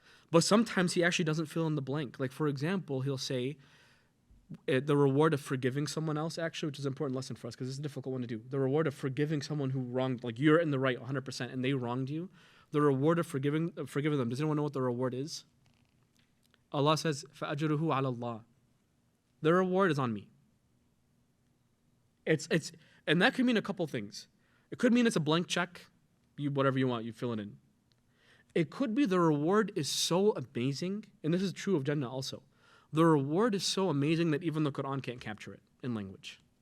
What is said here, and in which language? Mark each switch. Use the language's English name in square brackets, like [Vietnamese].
[English] But sometimes He actually doesn't fill in the blank. Like, for example, He'll say, the reward of forgiving someone else, actually, which is an important lesson for us because it's a difficult one to do. The reward of forgiving someone who wronged, like you're in the right 100% and they wronged you. The reward of forgiving them. Does anyone know what the reward is? Allah says, [Arabic] فَأَجْرُهُ عَلَى اللَّهِ. [English] The reward is on me. And that could mean a couple things. It could mean it's a blank check. Whatever you want, you fill it in. It could be the reward is so amazing, and this is true of Jannah also. The reward is so amazing that even the Quran can't capture it in language.